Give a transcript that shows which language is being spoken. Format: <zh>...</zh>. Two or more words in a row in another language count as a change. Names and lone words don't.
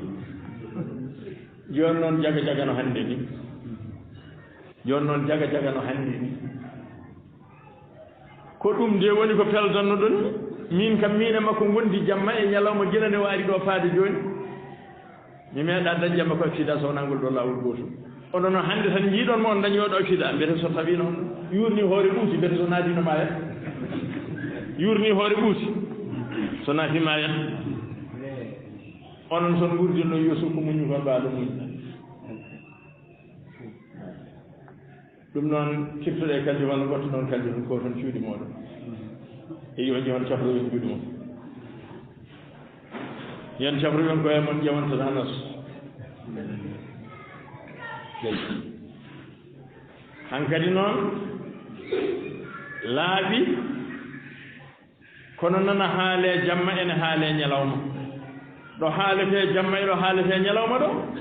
<ff>joni noon jaga jaga no hannde ni joni noon jaga jaga no hannde ni ko ɗum nde woni ko peldanno ɗon min kam min e makko gondi jamma e ñalawma gila nde waari ɗo faade joni mi meeɗa dañjamma ko accident sownangol ɗo lawol gotum oɗo noon hannde tan jiiɗon mo on dañi oɗo accident mbiyete so tawi noon yurni hoore ɓuuti mbiyete so naatino ma yat yurni hoore ɓuuti so naatima yat onon son gurdinno Yusuf ko muñu kon mbaa ɗum muñ ɗum noon ciftoɗe kalji walla gotto noon kalji ɗum ko toon cuuɗi moɗon e yo jehon cafrowen juuɗe mum yen cafrowen koye mon ƴewanta tanas hankadi noon laaɓi kono nana haale jamma ene haale ñalawma ɗo haalete jamma e ɗo haalete ñalawma ɗo</ff>